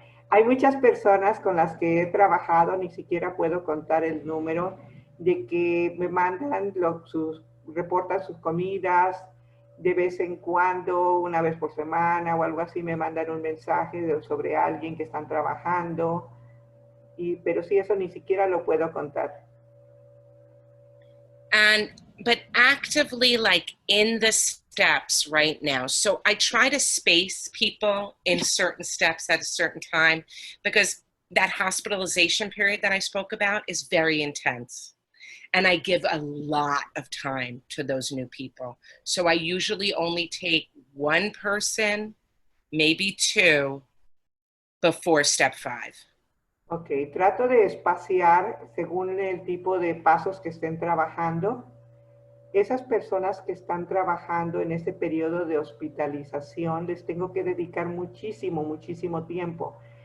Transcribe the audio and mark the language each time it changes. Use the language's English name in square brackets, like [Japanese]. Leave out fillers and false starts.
[Spanish] Hay muchas personas con las que he trabajado, ni siquiera puedo contar el número, de que me mandan reportan sus comidas, de vez en cuando, una vez por semana o algo así, me mandan un mensaje sobre alguien que están trabajando, pero sí, eso ni siquiera lo puedo contar. [English] But actively, like in the steps right now. So I try to space people in certain steps at a certain time, because that hospitalization period that I spoke about is very intense. And I give a lot of time to those new people. So I usually only take one person, maybe 2, before step 5. [Spanish] Ok, trato de espaciar según el tipo de pasos que estén trabajando. Esas personas que están trabajando en ese periodo de hospitalización, les tengo que dedicar muchísimo, muchísimo tiempo.